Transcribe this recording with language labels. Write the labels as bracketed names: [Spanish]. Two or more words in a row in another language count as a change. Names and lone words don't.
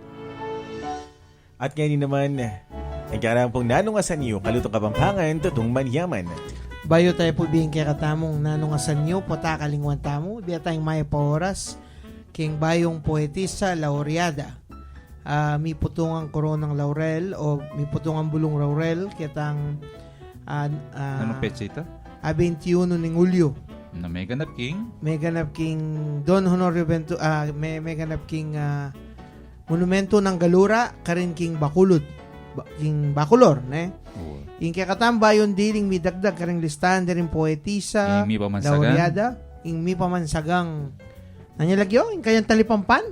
[Pampanga] At ngayon naman, nagkarang pong nanungasan niyo kalutong Kapampangan, tutong manyaman. Bayo tayo po biyeng kaya katamong nanungasan niyo, pota kalingwan tamo, biya tayong maya pa oras, king bayong [Spanish] poetisa laureada. [Pampanga] Mi putungang koronang laurel o mi putungang bulong laurel kitang [Filipino] Anong petsa ito? 21 ng Hulyo. [Pampanga] Na may ganap king? May ganap king Don Honorio may ganap king monumento ng Galura karin king Bakulod. King Bacolor, ne? Ing kakatamba yon diling mi dagdag karing listahan din [Spanish] poetisa, laureada, [Pampanga] ing mi pamansagang nanyalagyo, ing kayang talipampan.